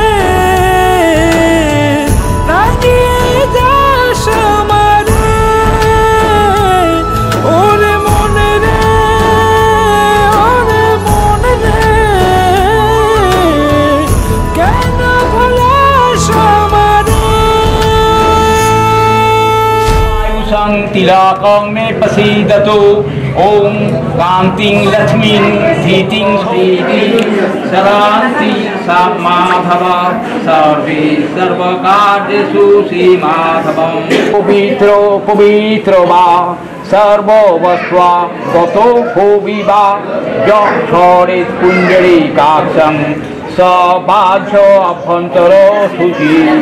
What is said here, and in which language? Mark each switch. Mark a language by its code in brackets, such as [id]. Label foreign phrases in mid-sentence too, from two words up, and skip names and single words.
[bn] রাগিয়ে যাস আমারে ওরে মনে রে ওরে মনে রে কেন ভুলাস আমারে [sa] तिलकं मे प्रसीदतु ॐ कान्तिं लक्ष्मीं धीतिं श्रीति शरान्ति सा माधव सर्वे सर्वकार्येषु श्रीमाधवं पवित्रो पवित्रो वा सर्ववस्त्वा गतो भुवि वा यक्षरेत् पुण्डरीकाक्षं स बाह्य अभ्यन्तरो शुचि